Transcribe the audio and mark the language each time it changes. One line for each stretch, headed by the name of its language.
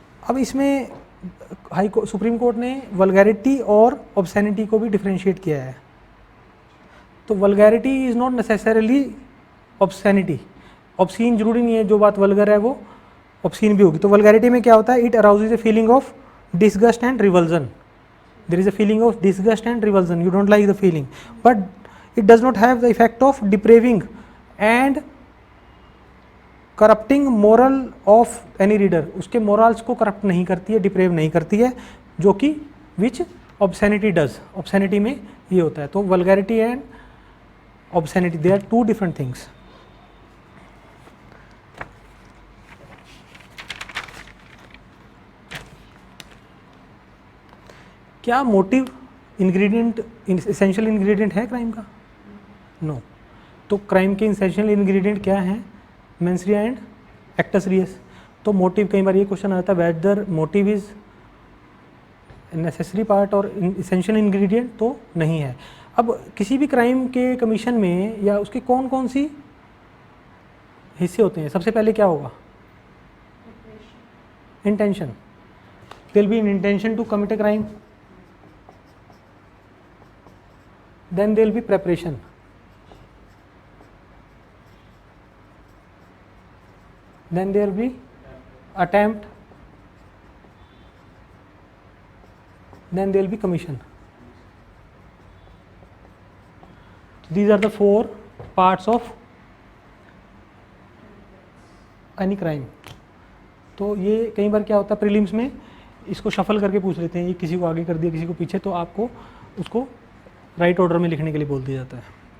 Hindi: अब इसमें supreme court ने वल्गैरिटी और ऑब्सैनिटी को भी डिफरेंशिएट किया है। तो
English: vulgarity is not necessarily obscenity,
Hindi: obscene जरूरी नहीं है जो बात वल्गर है वो ऑब्सीन भी होगी। तो वल्गैरिटी में क्या होता है,
English: It arouses a feeling of disgust and revulsion. There is a feeling of disgust and revulsion. You don't like the feeling, but it does not have the effect of depraving and corrupting moral of any reader,
Hindi: उसके morals को corrupt नहीं करती है, deprave नहीं करती है, जो कि विच ऑब्सैनिटी डज, ऑब्सैनिटी में ये होता है। तो
English: Vulgarity and obscenity they are two different things.
Hindi: क्या मोटिव इंग्रेडिएंट एसेंशियल इंग्रेडिएंट है क्राइम का? नो। तो क्राइम के एसेंशियल इंग्रेडिएंट क्या हैं? Mains Riya and acts Reis. तो मोटिव, कई बार ये क्वेश्चन आता है
English: whether motive is necessary part और essential ingredient,
Hindi: तो नहीं है। अब किसी भी क्राइम के कमीशन में या उसके कौन कौन सी हिस्से होते हैं? सबसे पहले क्या होगा? Intention.
English: There will be an intention to commit a crime, then there will be preparation, then there will be attempt, then there will be commission. These are the 4 parts of any crime.
Hindi: तो ये कई बार क्या होता है prelims में, इसको shuffle करके पूछ लेते हैं, ये किसी को आगे कर दिया किसी को पीछे, तो आपको उसको राइट ऑर्डर में लिखने के लिए बोल दिया जाता है।